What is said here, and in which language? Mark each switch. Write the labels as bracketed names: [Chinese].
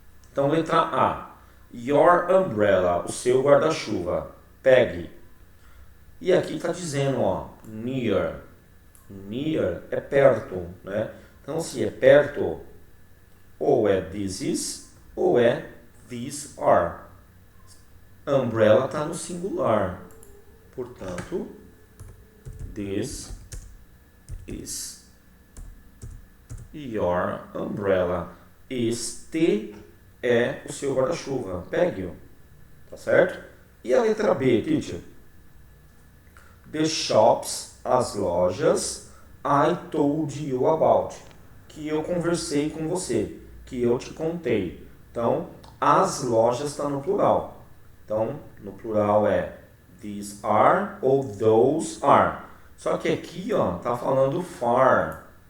[Portuguese] Então, letra A, [English] your umbrella, [Portuguese] o seu guarda-chuva, pegue. E aqui está dizendo, ó, near. Near é perto, né? Então, se é perto, ou é [English] this is, [Portuguese] ou é [English] these are. [Portuguese] Umbrella está no singular. [English] Portanto, this is your umbrella. [Portuguese] Este é o seu guarda-chuva. Pegue-o. Tá certo? E a letra B, teacher? [English] The shops, [Portuguese] as lojas, [English] I told you about. [Portuguese] Que eu conversei com você. Que eu te contei. Então, as lojas está no plural. Então, no plural é [English] these are [Portuguese] ou [English] those are. [Portuguese] Só que aqui, ó, tá falando far.